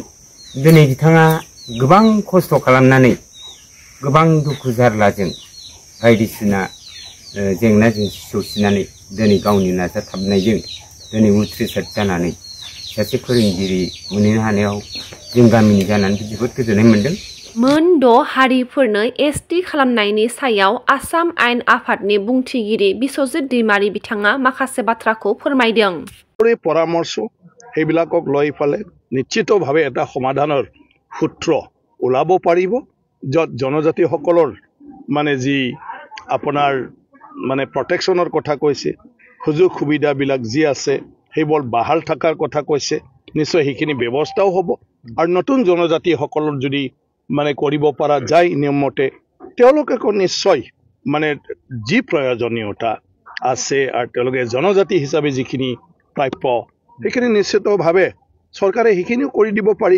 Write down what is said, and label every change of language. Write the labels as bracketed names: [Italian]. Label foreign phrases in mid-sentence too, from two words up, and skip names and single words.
[Bodo] दिनै बिथाङा गोबां खस्थ' खालामनानै गोबां दुखु जारलाजों बायदिसिना जेंना जेंसि सौसिनानै दिनै गावनि नाजाथाबनायजों दिनै उथ्रिसार जानानै सासे फोरोंगिरि मोनहैनो हानायाव जों गामिनि जानानै जोबोद गोजोननाय मोन्दों। मोन 6 हारिफोरनो एसटि खालामनायनि सायाव आसाम आयेन आफादनि बुंथिगिरि बिश्वजित दैमारी बिथाङा माखासे बाथ्राखौ फोरमायदों। [Assamese] পৰামৰ্শ সেইবিলাকক লৈ ফালে নিশ্চিতভাৱে এটা সমাধানৰ সূত্ৰ ওলাব পাৰিব য'ত জনজাতিসকলৰ মানে যি আপোনাৰ মানে প্ৰটেকশ্যনৰ কথা কৈছে সুযোগ সুবিধাবিলাক যি আছে সেইবোৰ বাহাল থকাৰ কথা কৈছে নিশ্চয় সেইখিনি ব্যৱস্থাও হ'ব আৰু নতুন জনজাতিসকলৰ যদি মানে কৰিব পৰা যায় নিয়মমতে তেওঁলোকে নিশ্চয় মানে যি প্ৰয়োজনীয়তা আছে আৰু তেওঁলোকে জনজাতি হিচাপে যিখিনি প্ৰাপ্য সেইখিনি নিশ্চিতভাৱে চৰকাৰে সেইখিনিও কৰি দিব পাৰিব।